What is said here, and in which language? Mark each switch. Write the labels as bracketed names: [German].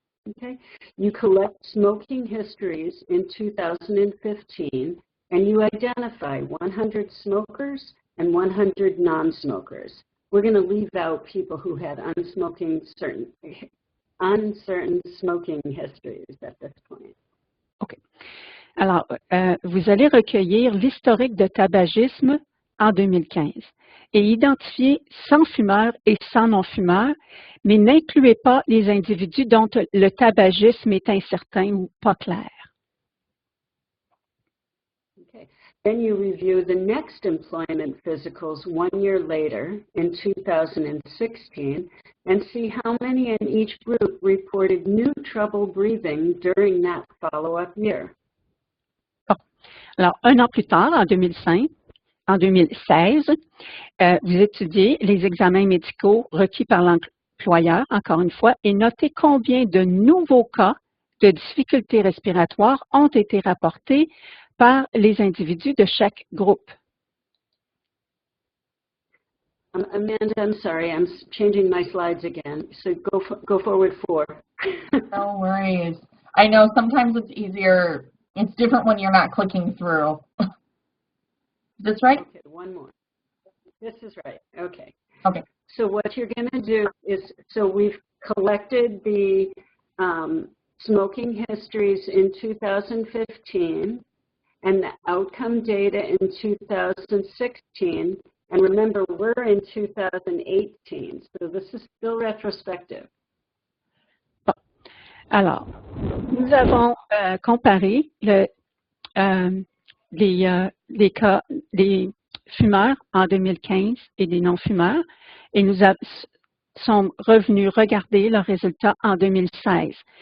[English] Okay. You collect smoking histories in 2015 and you identify 100 smokers and 100 non-smokers. We're going to leave out people who had uncertain smoking histories at this point. OK. [French] Alors, vous allez recueillir l'historique de tabagisme en 2015 et identifier 100 fumeurs et 100 non-fumeurs, mais n'incluez pas les individus dont le tabagisme est incertain ou pas clair. [English] Okay. Then you review the next employment physicals 1 year later in 2016 and see how many in each group reported new trouble breathing during that follow-up year. [French] Bon. Alors, un an plus tard, en 2016, vous étudiez les examens médicaux requis par l'employeur, encore une fois, et notez combien de nouveaux cas de difficultés respiratoires ont été rapportés par les individus de chaque groupe. [English] Amanda, I'm sorry, I'm changing my slides again. So go forward 4. No worries. I know sometimes it's easier. It's different when you're not clicking through. Is this right? Okay, one more. This is right. Okay. Okay. So what you're going to do is, so we've collected the smoking histories in 2015 and the outcome data in 2016. And remember, we're in 2018, so this is still retrospective. [French] Alors, nous avons comparé les cas des fumeurs en 2015 et des non-fumeurs et nous sommes revenus regarder leurs résultats en 2016.